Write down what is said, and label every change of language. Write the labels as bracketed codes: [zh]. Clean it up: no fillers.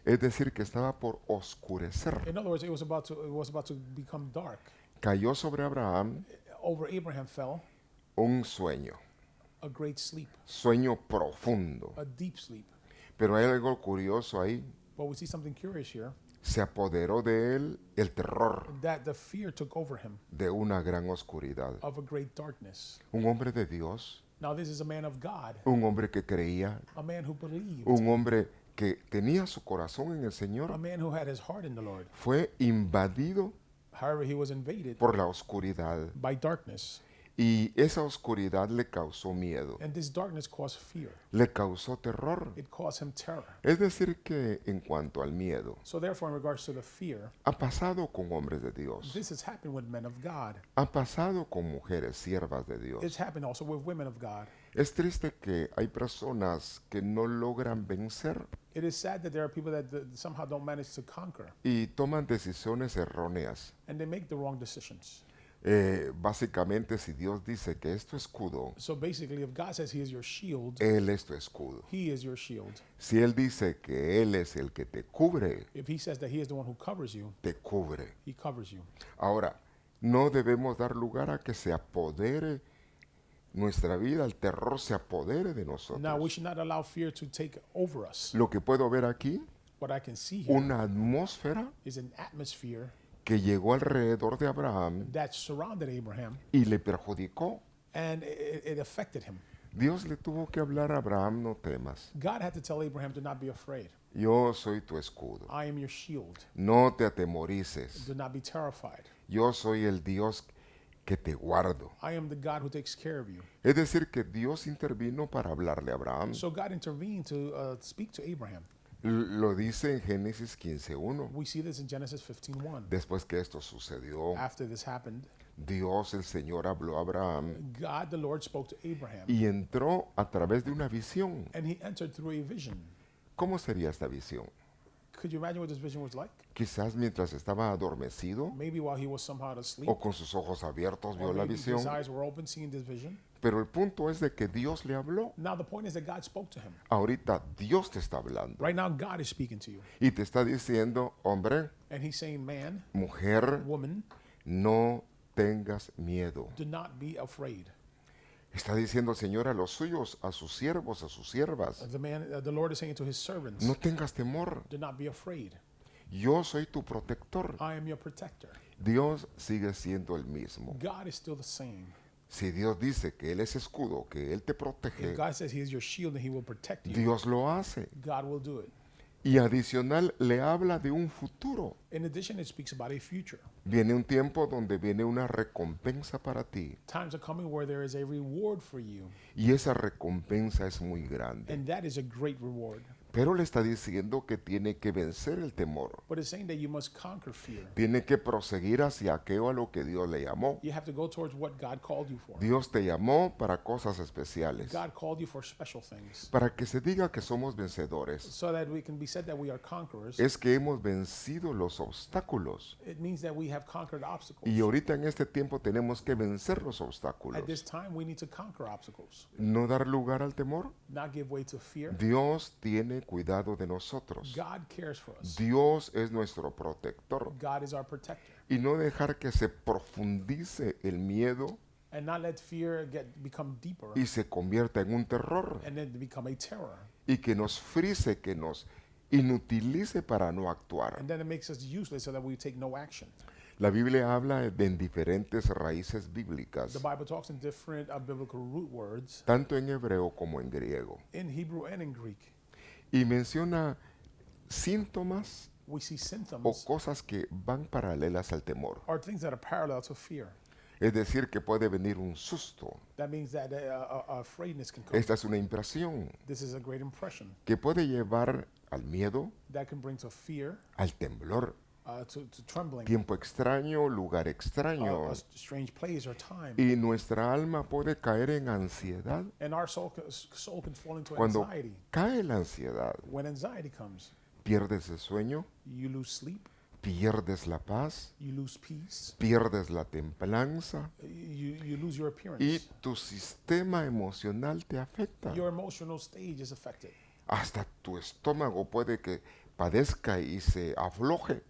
[es] es decir, que estaba por oscurecer, [en] in other words, it was about to become dark. [es] cayó sobre Abraham [en] Over Abraham fell [es] un sueño, [en] a great sleep, [es] sueño profundo. [en] a deep sleep. [es] Pero hay algo curioso ahí. [en] But we see something curious here, [es] Se apoderó de él el terror [en] that the fear took over him [es] de una gran oscuridad. [en] of a great darkness. [es] Un hombre de Dios, [en] Now, this is a man of God, [es] un hombre que creía, [en] a man who believed, [es] un hombre que tenía su corazón en el [en] a [es] Señor, [en] man who had his heart in the Lord. [es] fue invadido [en] However, he was invaded [es] por la oscuridad [en] by darkness. [es] Y esa oscuridad le causó miedo, [en] And this darkness caused fear. [es] le causó terror. [en] It caused him terror. [es] Es decir, que en cuanto al miedo, [en] So therefore, in regards to the fear, [es] ha pasado con hombres de Dios, [en] this has happened with men of God. [es] ha pasado con mujeres siervas de [en] It's [es] Dios. [en] happened also with women of God. [es] Es triste que hay personas que no logran vencer [en] It is sad that there are people that somehow don't manage to conquer, [es] y toman decisiones erróneas. [en] and they make the wrong decisions. [es] Básicamente, si Dios dice que es tu escudo, [en] So basically, if God says He is your shield, [es] Él es tu escudo. [en] He is your shield. [es] Si Él dice que Él es el que te cubre, [en] If He says that He is the one who covers you, [es] te cubre. [en] He covers you. [es] Ahora, no debemos dar lugar a que se apodere nuestra vida, el terror se apodere de [en] Now, we [es] nosotros. [en] should not allow fear to take over us. [es] Lo que puedo ver aquí, [en] What I can see here [es] una atmósfera [en] is an atmosphere [es] que llegó alrededor de Abraham [en] that surrounded Abraham, [es] y le perjudicó. [en] and it affected him. [es] Dios le tuvo que hablar a Abraham: no temas, [en] God had to tell Abraham to not be afraid. [es] yo soy tu escudo, [en] I am your shield. [es] no te atemorices, [en] Do not be terrified. [es] yo soy el Dios que te guardo. [en] I am the God who takes care of you. [es] Es decir, que Dios intervino para hablarle a Abraham. [en] So God intervened to speak to Abraham. [es] Lo dice en Génesis 15:1. [en] We see this in Genesis 15:1. [es] Después que esto sucedió, [en] After this happened, [es] Dios el Señor habló a Abraham [en] God the Lord spoke to Abraham, [es] y entró a través de una visión. [en] and he entered through a vision. [es] ¿Cómo sería esta visión? [en] Could you imagine what this vision was like? [es] Quizás mientras estaba adormecido [en] Maybe while he was somehow asleep, [es] o con sus ojos abiertos vio [en] or [es] la [en] maybe his [es] visión. [en] eyes were open seeing this vision. [es] Pero el punto es de que Dios le habló. [en] Now the point is that God spoke to him. [es] Ahorita Dios te está hablando [en] Right now God is speaking to you, [es] y te está diciendo: hombre, [en] and he's saying, man, [es] mujer, [en] woman, [es] no tengas miedo. [en] do not be afraid. [es] Está diciendo el Señor a los suyos, a sus siervos, a sus siervas: [en] The Lord is saying to his servants, [es] no tengas temor. [en] do not be afraid. [es] Yo soy tu protector. [en] I am your protector. [es] Dios sigue siendo el mismo. [en] God is still the same. [es] Si Dios dice que Él es escudo, que Él te protege, [en] If God says he is your shield and he will protect you, [es] Dios lo hace. [en] God will do it. [es] Y adicional le habla de un futuro. [en] In addition, it speaks about a future. [es] Viene un tiempo donde viene una recompensa para ti. [en] Times are coming where there is a reward for you, [es] Y esa recompensa es muy grande. [en] and that is a great reward. [es] Pero le está diciendo que tiene que vencer el temor. [en] But it's saying that you must conquer fear. [es] Tiene que proseguir hacia aquello a lo que Dios le llamó. [en] You have to go towards what God called you for. [es] Dios te llamó para cosas especiales. [en] God called you for special things, [es] Para que se diga que somos vencedores. [en] so that we can be said that we are conquerors. [es] Es que hemos vencido los obstáculos. [en] It means that we have conquered obstacles. [es] Y ahorita en este tiempo tenemos que vencer los [en] At [es] obstáculos. [en] this time, we need to conquer obstacles, [es] No dar lugar al temor. [en] not give way to fear. [es] Dios tiene cuidado de nosotros. [en] God cares for us. [es] Dios es nuestro protector. [en] God is our protector. [es] Y no dejar que se profundice el miedo [en] And not let fear become deeper [es] y se convierta en un terror. [en] and then become a terror. [es] Y que nos frise, que nos inutilice para no actuar. [en] And then it makes us useless so that we take no action. [es] La Biblia habla en diferentes raíces bíblicas, [en] The Bible talks in different biblical root words [es] tanto en hebreo como en griego. [en] in Hebrew and in Greek. [es] Y menciona síntomas [en] We see [es] o [en] symptoms [es] cosas que van paralelas al temor. [en] or things that are parallel to fear. [es] Es decir, que puede venir un susto. [en] That means that afraidness can come. [es] Esta es una impresión [en] This is a great impression [es] que puede llevar al miedo, [en] that can bring to fear, [es] al temblor, [en] to trembling, [es] tiempo extraño, lugar extraño. [en] a strange place or time. [es] Y nuestra alma puede caer en ansiedad. [en] And our soul can fall into [es] Cuando [en] anxiety. [es] cae la ansiedad, [en] When anxiety comes, [es] pierdes el sueño, [en] you lose sleep, [es] pierdes la paz, [en] you lose peace, [es] pierdes la templanza [en] you lose your [es] y [en] appearance. [es] tu sistema emocional te afecta. [en] Your emotional stage is affected. [es] Hasta tu estómago puede que padezca y se afloje.